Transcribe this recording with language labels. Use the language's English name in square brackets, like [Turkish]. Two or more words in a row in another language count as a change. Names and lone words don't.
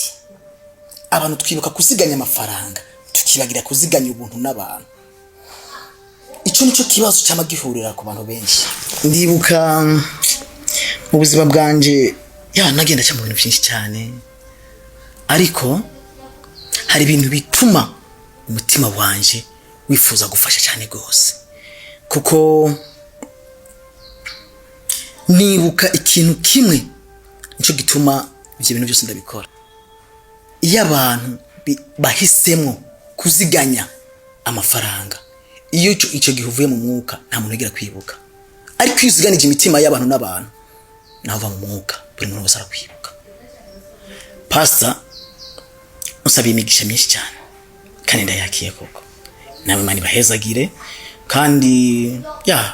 [Rundi] abantu twibuka kuziganya amafaranga tukibagira kuziganya ubuntu n'abantu ico nico kibazo cyamagihurira ku bantu benshi ndibuka mu buzima bwanje ya nagenda cyane mu bintu byinshi cyane ariko hari ibintu bituma umutima wanje wifuza gufasha cyane gose kuko nibuka ikintu kimwe nico gituma ibyo bintu byose ndabikora iyo abantu bahisemo kuziganya amafaranga iyo ico gihuvuye mu mwuka nta muntu ugira kwibuka ariko iyo uziganije imitima y'abantu n'abantu naho va mu mwuka buri muntu wese arakwibuka pastor usabiye imigisha myinshi cyane kandi ndayakiye koko nawe Imana ibahezagire kandi ya